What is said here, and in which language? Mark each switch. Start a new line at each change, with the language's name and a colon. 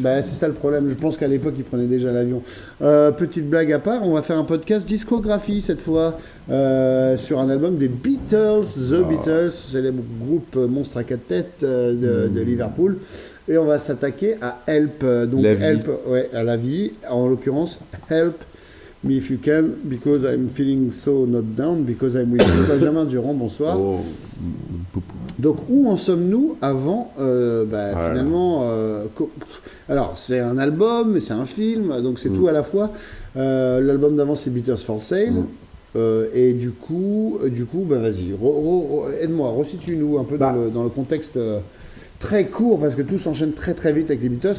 French: Bah, c'est ça le problème. Je pense qu'à l'époque, ils prenaient déjà l'avion. Petite blague à part, on va faire un podcast discographie cette fois sur un album des Beatles, The Beatles, célèbre groupe monstre à 4 têtes de Liverpool. Et on va s'attaquer à Help. Donc La vie. Help, ouais, à la vie.
English: En l'occurrence, Help me if you can, because I'm feeling so not down, because I'm with you.
French: Benjamin Durand, bonsoir. Oh, poupou. Donc, où en sommes-nous avant, Voilà. finalement alors, c'est un album, mais c'est un film, donc c'est tout à la fois. L'album d'avant, c'est Beatles for Sale. Et du coup vas-y, aide-moi, resitue-nous un peu dans le contexte très court, parce que tout s'enchaîne très très vite avec les Beatles.